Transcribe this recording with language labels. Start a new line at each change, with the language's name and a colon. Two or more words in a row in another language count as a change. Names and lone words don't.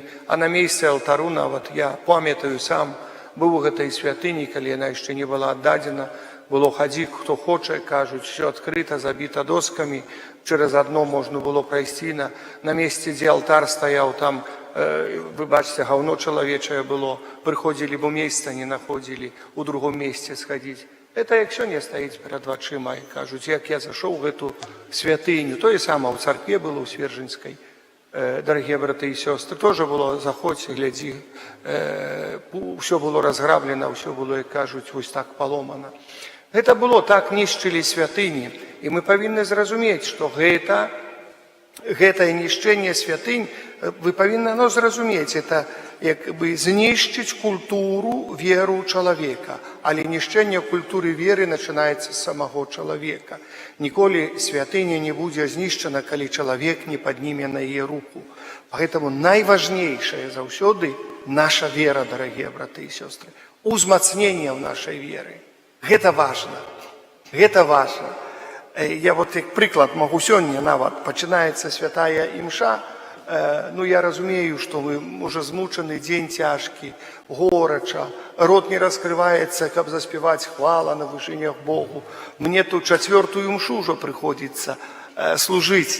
Belarusian: А на месцы алтару нават, я памятаю сам, быў у гэтай святыні, калі яна яшчэ не была аддадзена, было хадзі, хто хоча, кажуць, все адкрыта, забіта доскамі, через адно можна было прайсці на месцы, дзе алтар стаяў, там, вы бачыце, гаўно чалавечае было, прыходзілі, бо месца не находзілі, у другом месцы схадзіць. Это як сёння стаіць перад вачыма, і кажуць, як я зашоў гэту святыню. Тое сама ў царкве было, ў Свержынскай.
Russian: Дорогие браты и сестры, тоже было,
Belarusian: заходзь, глядзі,
Russian: все было разграблено, все было,
Belarusian: як кажуць, вось так поломано. Гэта было, так нішчылі святыні, і мы павінны зразумець, што гэтае нішчэнне святынь, вы павінны зразумець, это як бы знішчыць культуру, веру чалавека, але нішчэнне культуры веры начинаецца з самого чалавека. Ніколі святыня не будзе знішчана, калі чалавек не падніме на яе руку. Поэтому найважнейшае заўсёды наша вера,
Russian: дорогие браты и сестры,
Belarusian: узмацнение
Russian: в нашей веры.
Belarusian: Гэта важно. Гэта важно. Я вот як прыклад могу сёння нават, пачынаецца святая імша, я разумею, што вы уже змучаны, дзень цяжкі, горача, рот не раскрываецца, каб заспяваць хвала на вышынях Богу. Мне тут 4-ю імшу ўжо прыходзіцца служыць.